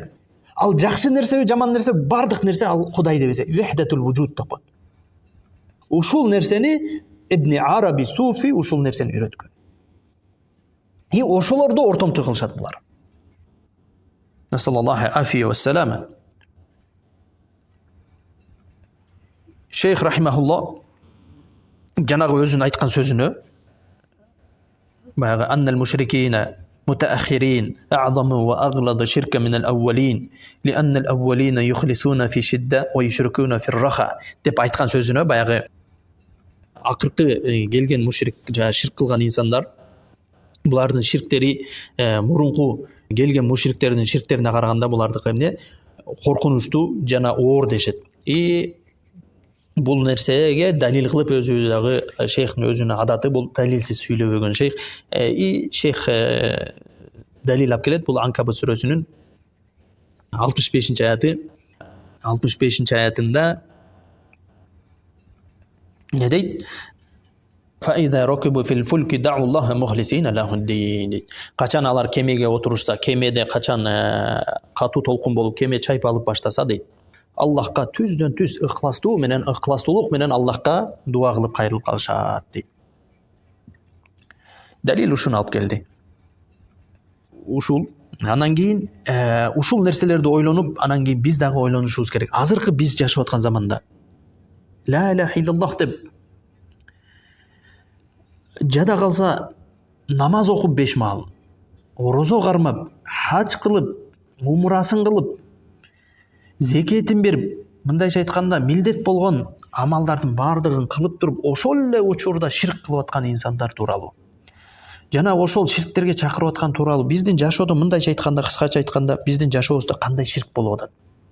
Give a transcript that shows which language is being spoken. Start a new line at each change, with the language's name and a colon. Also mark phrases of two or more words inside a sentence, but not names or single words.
Kyrgyz: Ал жакшы нерсеби, жаман нерсе, бардык нерсе ал Кудай деп эсе.
Arabic: وحدة الوجود
Kyrgyz: деп коет. Ушул нерсени Ибни Араби суфи ушул нерсени үйрөткөн. И ошолорду ортомчу кылышат булар.
Arabic: نسأل الله العافية والسلامة.
Kyrgyz: Шейх рахимахуллах жанагы өзүнүн айткан сөзүнө баягы
Arabic: أن المشركين متأخرين أعظم وأغلظ شركا من الأولين لأن الأولين يخلصون في شدة ويشركون في الرخاء
Kyrgyz: деп айткан сөзүнө баягы акыркы келген мушрик ширк кылган инсандар булардын ширктери мурунку келген мушриктердин ширктерине караганда булардыкы эмне коркунучтуу жана оор дешет. И бул нерсеге далил кылып өзү дагы шейхтин өзүнүн адаты бул далилсиз сүйлөбөгөн шейх. И шейх далил алып келет. Бул Анкабут сүрөсүнүн 65 аяты. 65 аятында не дейт?
Arabic: فَإِذَا رَكِبُوا فِي الْفُلْكِ دَعُوا اللَّهَ مُخْلِصِينَ لَهُ الدِّينَ.
Kyrgyz: Качан алар кемеге отурушса, кемеде качан катуу толкун болуп кеме чайпалып баштаса дейт. Аллахка түздөн түз ыкыластуулук менен Аллахка дуа кылып кайрылып калышат дейт. Далил ушуну алып келди. Ушул анан кийин ушул нерселерди ойлонуп, анан кийин биз дагы ойлонушубуз керек. Азыркы биз жашап аткан заманда
Arabic: لا إله إلا الله
Kyrgyz: деп жада калса намаз окуп 5 маал, орозо кармап, хач кылып, умурасын кылып, зекетин берип, мындайча айтканда милдет болгон амалдардын бардыгын кылып туруп, ошол эле учурда ширк кылып аткан инсандар тууралуу жана ошол ширктерге чакырып аткан тууралуу биздин жашоодо мындайча айтканда, кыскача айтканда, биздин жашообузда кандай ширк болуп атат?